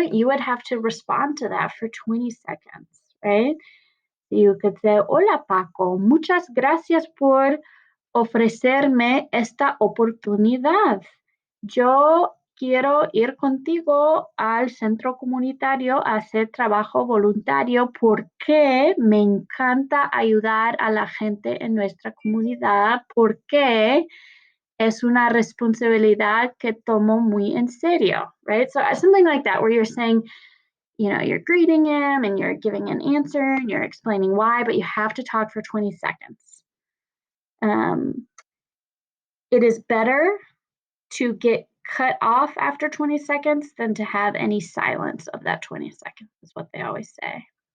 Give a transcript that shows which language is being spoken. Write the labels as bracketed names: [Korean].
[English] You would have to respond to that for 20 seconds, right? You could say, [Spanish] Hola Paco, muchas gracias por ofrecerme esta oportunidad. Yo quiero ir contigo al centro comunitario a hacer trabajo voluntario porque me encanta ayudar a la gente en nuestra comunidad, porque es una responsabilidad que tomo muy en serio, right? [English] So something like that, where you're saying, you're greeting him and you're giving an answer and you're explaining why, but you have to talk for 20 seconds. It is better to get cut off after 20 seconds than to have any silence of that 20 seconds, is what they always say.